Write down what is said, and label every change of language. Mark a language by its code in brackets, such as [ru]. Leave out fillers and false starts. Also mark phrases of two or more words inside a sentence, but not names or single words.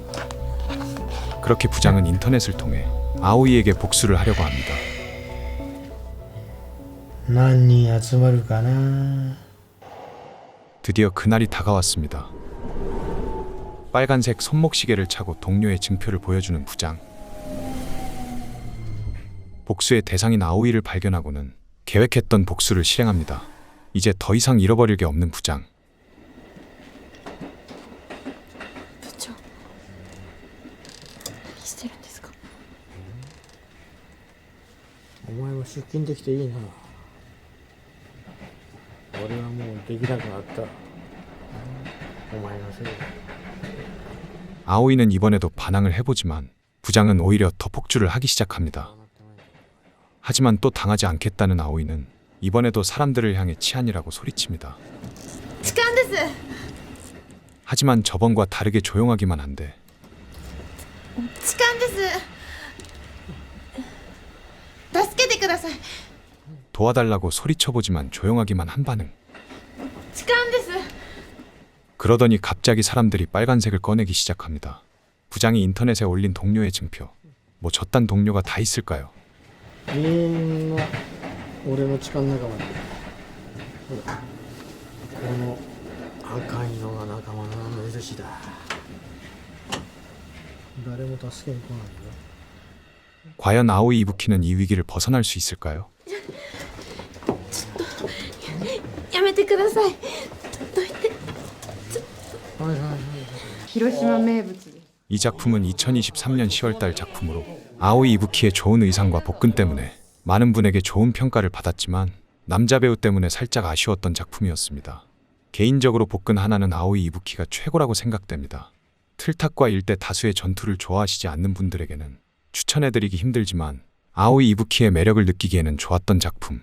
[ko] 그렇게 부장은 인터넷을 통해 아오이에게 복수를 하려고 합니다. [ja] 何人集まるかな [ko] 드디어 그날이 다가왔습니다. 빨간색 손목시계를 차고 동료의 증표를 보여주는 부장. 복수의 대상인 아오이를 발견하고는 계획했던 복수를 실행합니다. 이제 더 이상 잃어버릴 게 없는 부장. [ja] 部長、何してるんですか。お前も出勤できていいな俺はもうできなくなったお前のせいだ [ko] 아오이는 이번에도 반항을 해보지만 부장은 오히려 더 폭주를 하기 시작합니다. 하지만 또 당하지 않겠다는 아오이는 이번에도 사람들을 향해 치안이라고 소리칩니다. [ja] 痴漢です。 [ko] 하지만 저번과 다르게 조용하기만 한데 [ja] 痴漢です。助けてください。 [ko] 도와달라고 소리쳐보지만 조용하기만 한 반응. [ja] 痴漢です。 [ko] 그러더니 갑자기 사람들이 빨간색을 꺼내기 시작합니다. 부장이 인터넷에 올린 동료의 증표. 뭐 저딴 동료가 다 있을까요? [ja] みんな俺の痴漢仲間だほらこの赤いのが仲間の目印だ誰も助けに来ないよ [ko] 과연 아오이 이부키는 이 위기를 벗어날 수 있을까요? [ja] やめてください。どいて。広島名物で。 [ko] 이 작품은 2023년 10월달 작품으로 아오이 이부키의 좋은 의상과 복근 때문에 많은 분에게 좋은 평가를 받았지만 남자 배우 때문에 살짝 아쉬웠던 작품이었습니다. 개인적으로 복근 하나는 아오이 이부키가 최고라고 생각됩니다. 틀탁과 일대 다수의 전투를 좋아하시지 않는 분들에게는 추천해드리기 힘들지만 아오이 이부키의 매력을 느끼기에는 좋았던 작품.